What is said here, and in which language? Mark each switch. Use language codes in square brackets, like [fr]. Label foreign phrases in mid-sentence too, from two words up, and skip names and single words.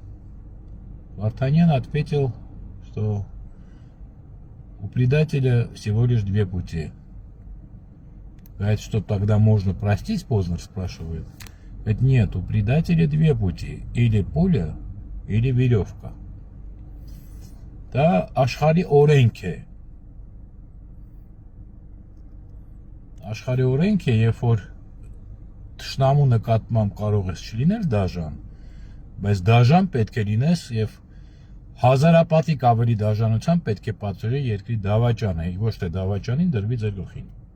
[ru] Вартанян ответил, что у предателя всего лишь 2 пути. Говорит, что тогда можно простить, Познер спрашивает. Говорит, нет, у предателя 2 пути, или пуля, или [hy] վերովկա։ Դա աշխարհի օրենք է։ Աշխարհի օրենք է, երբ որ թշնամու նկատմամբ կարող ես չլինել դաժան, բայց դաժան պետք է լինես եւ հազարապատիկ ավելի դաժանության պետք է պատճառի երկրի դավաճանը, ոչ թե դավաճանին դրվի ձեր գլխին։